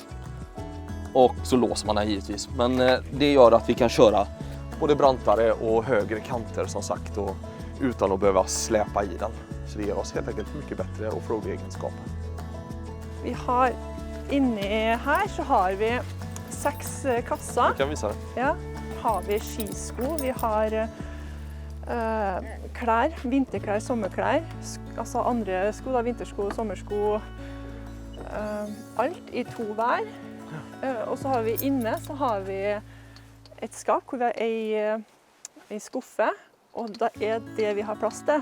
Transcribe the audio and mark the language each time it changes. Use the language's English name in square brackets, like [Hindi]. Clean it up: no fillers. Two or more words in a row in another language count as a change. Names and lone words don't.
[Swedish] Och så låser man den givetvis. Men det gör att vi kan köra både brantare och högre kanter som sagt och utan att behöva släpa i den. Så det ger oss helt enkelt mycket bättre offroad-egenskaper. Vi har inne här så har vi 6 kassar. Jag kan visa det. [Norwegian] Ja, har vi skisko, vi har klær, vinterklær, sommerklær, altså andre sko, da, vintersko, sommersko, alt i 2 hver. Og så har vi inne så har vi et skap hvor vi har en skuffe, og det er det vi har plass til.